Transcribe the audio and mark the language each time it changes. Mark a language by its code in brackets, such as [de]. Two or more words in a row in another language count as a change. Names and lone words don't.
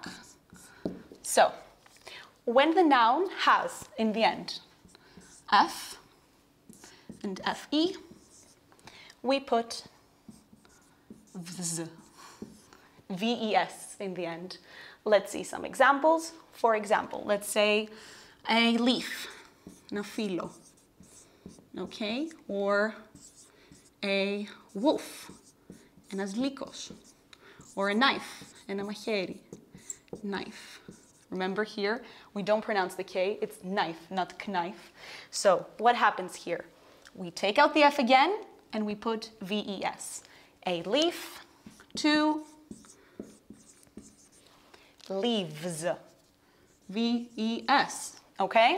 [en] So, when the noun has, in the end, F and FE, we put VZ, VES in the end. Let's see some examples. For example, let's say a leaf, [el] ένα φύλλο, [en] okay? Or a wolf, [el] ένας λύκος. [en] Or a knife, [el] ένα μαχαίρι, [en] knife. Remember here, we don't pronounce the K, it's knife, not knife. So what happens here? We take out the F again and we put VES. A leaf, 2 leaves, VES, okay?